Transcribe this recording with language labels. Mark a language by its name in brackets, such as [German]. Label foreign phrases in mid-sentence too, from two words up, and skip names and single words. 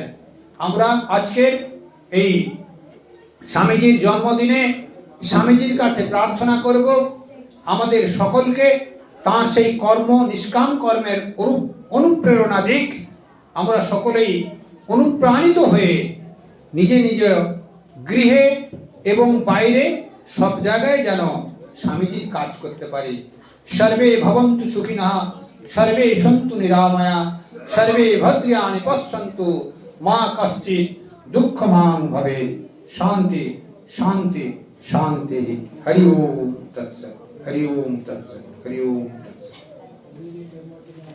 [Bangla] আমরা আজকের এই স্বামীজির জন্মদিনে স্বামীজির কাছে প্রার্থনা করব আমাদের সকলকে তাঁর সেই কর্ম, নিষ্কাম কর্মের অনুপ্রেরণা দিক। আমরা সকলেই অনুপ্রাণিত হয়ে নিজে নিজ গৃহে এবং বাইরে সব জায়গায় যেন স্বামীজির কাজ করতে পারি। [Sanskrit] সর্বে ভবন্তু সুখিনঃ, সর্বে সন্তু নিরাময়া, সর্বে ভদ্রাণি পশ্যন্তু, মা কশ্চিৎ দুঃখমাং ভবেৎ। শান্তি শান্তি শান্তি। হরি ওম তৎসৎ, হরি ওম তৎসৎ, হরি ওম তৎসৎ।